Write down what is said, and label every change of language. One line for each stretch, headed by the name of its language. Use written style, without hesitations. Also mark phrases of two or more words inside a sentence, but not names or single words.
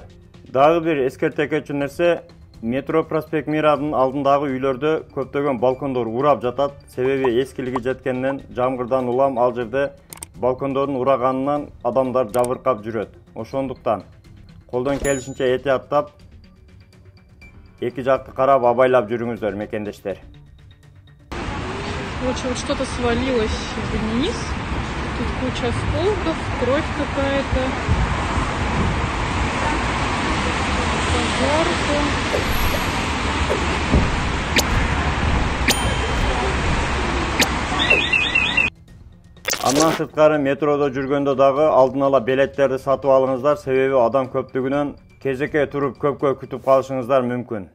Kyrgyz: Дагы бир эскерте кетчү нерсе, метро Проспект Мирадын алдындагы үйлөрдө көптөгөн балкондор урап жатат. Себеби эскилиги жеткенден жамгырдан улам ал жерде балкондордун ураганынан адамдар жабыркап жүрөт. Ошондуктан колдон келишинче этияттап, эки жакты карап абайлап жүрүңүздөр, мекендештер.
Russian: Вот что-то свалилось вниз. Тут куча осколков, кровь какая-то. Пожарка.
Kyrgyz: Андан сырткары метродо жүргөндө дагы алдын ала билеттерди сатып алыңыздар, себеби адам көптүгүнөн кезекке туруп көпкө күтүп калышыңыздар мүмкүн.